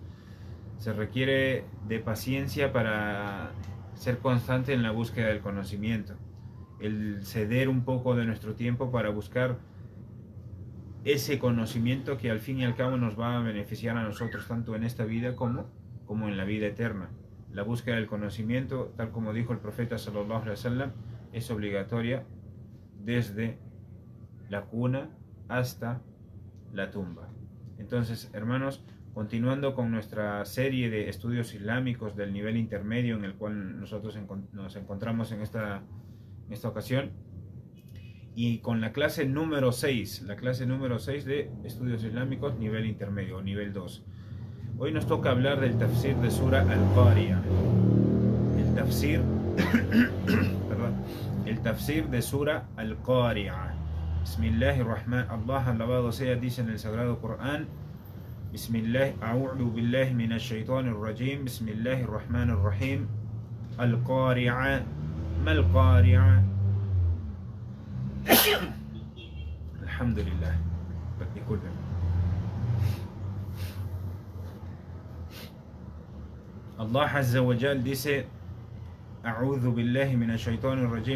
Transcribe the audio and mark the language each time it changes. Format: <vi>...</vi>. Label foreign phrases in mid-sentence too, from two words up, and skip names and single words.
<es>Se requiere de paciencia para ser constante en la búsqueda del conocimiento. El ceder un poco de nuestro tiempo para buscar ese conocimiento que al fin y al cabo nos va a beneficiar a nosotros tanto en esta vida como en la vida eterna. La búsqueda del conocimiento, tal como dijo el profeta</es> <ar>صلى الله عليه وسلم,</ar> <es>es obligatoria desde la cuna hasta la tumba. Entonces, hermanos, continuando con nuestra serie de estudios islámicos del nivel intermedio en el cual nosotros nos encontramos en esta ocasión, y con la clase número 6 de estudios islámicos nivel intermedio, nivel 2. Hoy nos toca hablar del tafsir de Sura Al-Qari'ah. El tafsir de Sura Al-Qari'ah. Bismillahirrahman. Allah alabado sea, dice en el Sagrado Corán:</es> <ar>بسم الله، أعوذ بالله من الشيطان الرجيم. بسم الله الرحمن الرحيم. القارعة. ما القارعة.</ar> <es>Alhamdulillah. Disculpen. Allah</es> <ar>عز وجل</ar> <es>dice:</es> <ar>أعوذ بالله من الشيطان الرجيم.</ar>